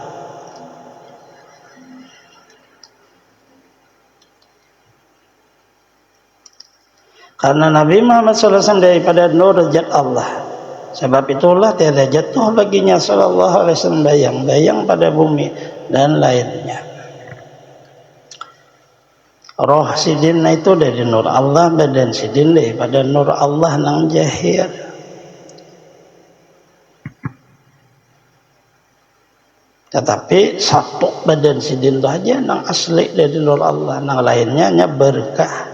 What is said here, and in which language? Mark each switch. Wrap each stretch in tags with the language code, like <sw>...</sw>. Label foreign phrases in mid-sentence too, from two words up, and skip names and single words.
<id>Karena Nabi Muhammad SAW daripada nur zat Allah. Sebab itulah tiada jatuh baginya</id> <ar>صلى الله عليه وسلم</ar> <id>bayang-bayang pada bumi dan lainnya. Roh sidin itu dari nur Allah, badan sidin daripada nur Allah nang jahir. Tetapi satu badan sidin itu aja nang asli dari nur Allah, nang lainnya nya berkah.</id>